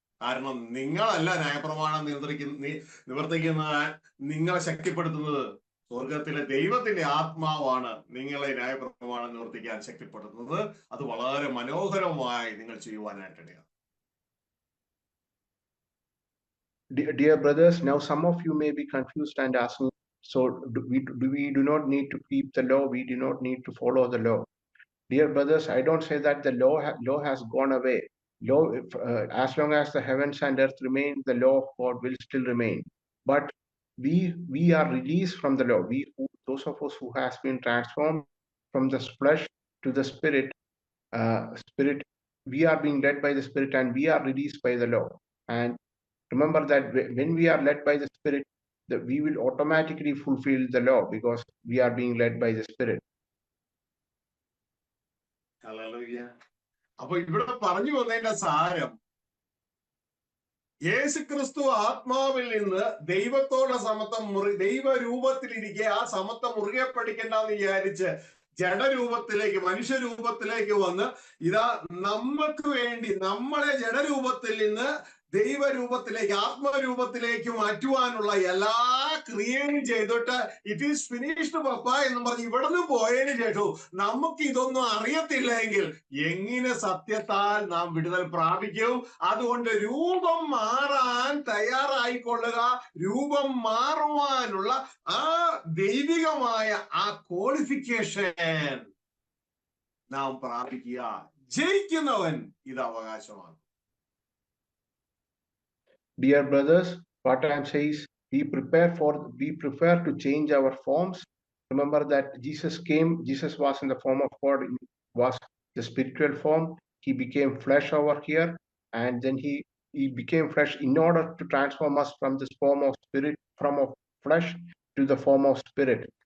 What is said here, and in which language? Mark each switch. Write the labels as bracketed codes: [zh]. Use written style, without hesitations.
[ml] കാരണം നിങ്ങളല്ല ന്യായപ്രമാണം നിവർത്തിക്കുന്ന, നിങ്ങളെ ശക്തിപ്പെടുത്തുന്നത് സ്വർഗത്തിലെ ദൈവത്തിന്റെ ആത്മാവാണ് നിങ്ങളെ ന്യായപ്രമാണം നിവർത്തിക്കാൻ ശക്തിപ്പെടുത്തുന്നത്. അത് വളരെ മനോഹരമായി നിങ്ങൾ ചെയ്യുവാനായിട്ടിടയാണ്. [en] Dear brothers, now some of you may be confused and asking, so we do not need to keep the law, we do not need to follow the law. Dear brothers, I don't say that the law has gone away. Law, as long as the heavens and earth remain, the law of God will still remain. But we are released from the law. Those of us who has been transformed from the flesh to the spirit, we are being led by the Spirit, and we are released by the law. And remember that when we are led by the Spirit, that we will automatically fulfill the law because we are being led by the Spirit. [ml] അപ്പൊ ഇവിടെ പറഞ്ഞു വന്നതിന്റെ സാരം, യേശുക്രിസ്തു ആത്മാവിൽ നിന്ന് ദൈവത്തോടെ സമത്വം ദൈവരൂപത്തിലിരിക്കെ ആ സമത്വം മുറുകെ പഠിക്കണ്ടെന്ന് വിചാരിച്ച് ജഡരൂപത്തിലേക്ക്, മനുഷ്യരൂപത്തിലേക്ക് വന്ന് ഇതാ നമ്മൾക്ക് വേണ്ടി നമ്മളെ ജഡരൂപത്തിൽ നിന്ന് ദൈവരൂപത്തിലേക്ക്, ആത്മരൂപത്തിലേക്ക് മാറ്റുവാനുള്ള എല്ലാ ക്രിയയും ചെയ്തിട്ട് [en] it is finished [ml] പപ്പ എന്ന് പറഞ്ഞ് ഇവിടുന്ന് പോയതിനു ശേഷവും നമുക്ക് ഇതൊന്നും അറിയത്തില്ലെങ്കിൽ എങ്ങനെ സത്യത്താൽ നാം വിടുതൽ പ്രാപിക്കും? അതുകൊണ്ട് രൂപം മാറാൻ തയ്യാറായിക്കൊള്ളുക. രൂപം മാറുവാനുള്ള ആ ദൈവികമായ ആ ക്വാളിഫിക്കേഷൻ നാം പ്രാപിക്കുക. ജയിക്കുന്നവൻ ഇത് അവകാശമാണ്. [en] Dear brothers, what I am saying is, we prepare to change our forms. Remember that Jesus was in the form of God, was the spiritual form. He became flesh over here, and then he became flesh in order to transform us from this form of spirit, from of flesh to the form of spirit.